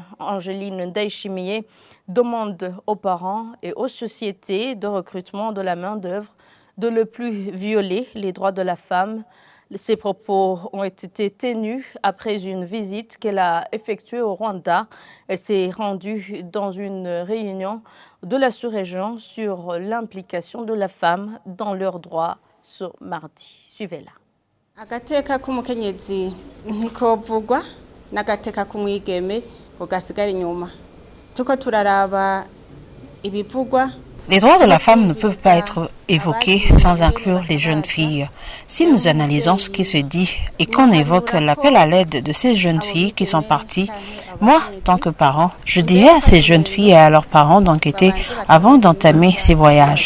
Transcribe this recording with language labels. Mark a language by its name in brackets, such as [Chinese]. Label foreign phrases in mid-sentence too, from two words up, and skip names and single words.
[French] Angeline Ndayishimiye demande aux parents et aux sociétés de recrutement de la main-d'œuvre de ne plus violer les droits de la femme. Ces propos ont été tenus après une visite qu'elle a effectuée au Rwanda. Elle s'est rendue dans une réunion de la sous-région sur l'implication de la femme dans leurs droits ce mardi. Suivez-la. [Rundi] Agateka k'umukenyezi ntikovugwa n'agateka k'umwigeme ugasigara inyuma. Tuko turaraba ibivugwa. [French] Les droits de la femme ne peuvent pas être évoqués sans inclure les jeunes filles. Si nous analysons ce qui se dit et qu'on évoque l'appel à l'aide de ces jeunes filles qui sont parties, moi, tant que parent, je dirais à ces jeunes filles et à leurs parents d'enquêter avant d'entamer ces voyages.